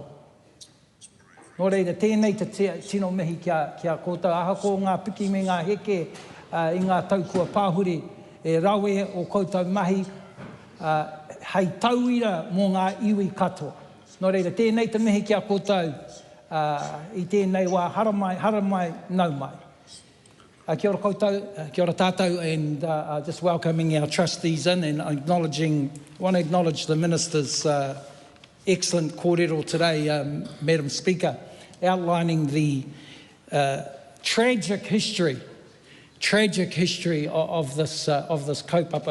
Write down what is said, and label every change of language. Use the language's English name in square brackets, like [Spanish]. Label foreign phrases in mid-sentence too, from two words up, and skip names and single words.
[Māori] Nō reira, tēnei te tino mihi kia koutou ahako ngā piki me ngā heke i ngā taukua pāhure e rawe o koutou mahi hei tauira mō ngā iwi katoa. Nō reira, tēnei te mihi kia koutou i tēnei wā haramai nau mai. Kia ora koutou, kia ora tātou, [English] and just welcoming our trustees in and want to acknowledge the Minister's excellent kōrero today, Madam Speaker, outlining the tragic history of this kaupapa.